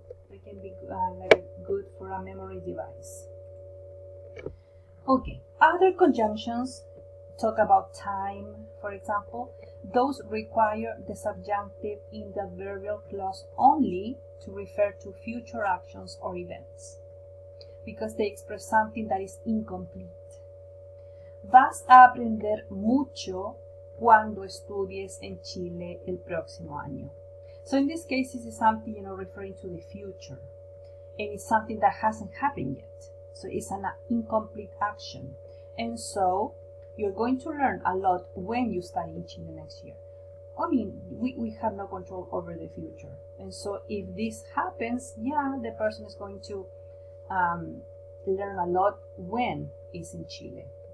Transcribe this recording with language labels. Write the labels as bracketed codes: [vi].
[en] It can be good for a memory device. Okay, other conjunctions talk about time, for example. Those require the subjunctive in the adverbial clause only to refer to future actions or events, because they express something that is incomplete. [es] Vas a aprender mucho cuando estudies en Chile el próximo año. [en] So in this case, this is something, referring to the future. And it's something that hasn't happened yet. So it's an incomplete action. And so you're going to learn a lot when you study in Chile next year. I mean, we have no control over the future. And so if this happens, yeah, the person is going to learn a lot when it's in Chile.